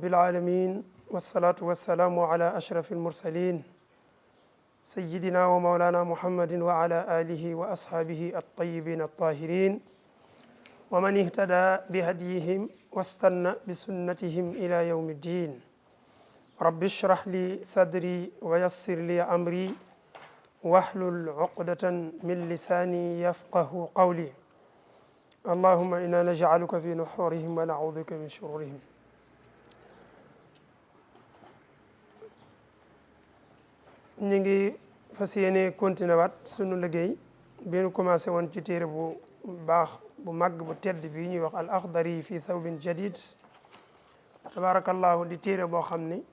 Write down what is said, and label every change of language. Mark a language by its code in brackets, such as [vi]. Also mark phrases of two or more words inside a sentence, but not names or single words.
[ar] العالمين والصلاة والسلام على أشرف المرسلين سيدنا ومولانا محمد وعلى آله وأصحابه الطيبين الطاهرين ومن اهتدى بهديهم واستنى بسنتهم إلى يوم الدين رب اشرح لي صدري ويسر لي أمري واحلل عقدة من لساني يفقه قولي اللهم إنا نجعلك في نحورهم ونعوذ بك من شرورهم. [wo] ñu ngi fas yéene continué waat sunu liggéey bi ñu commencé woon ci téere bu baax bu màgg bu tedd bi ñuy wax al akhdari [ar] في ثوب جديد تبارك الله [wo] di téere boo xam ni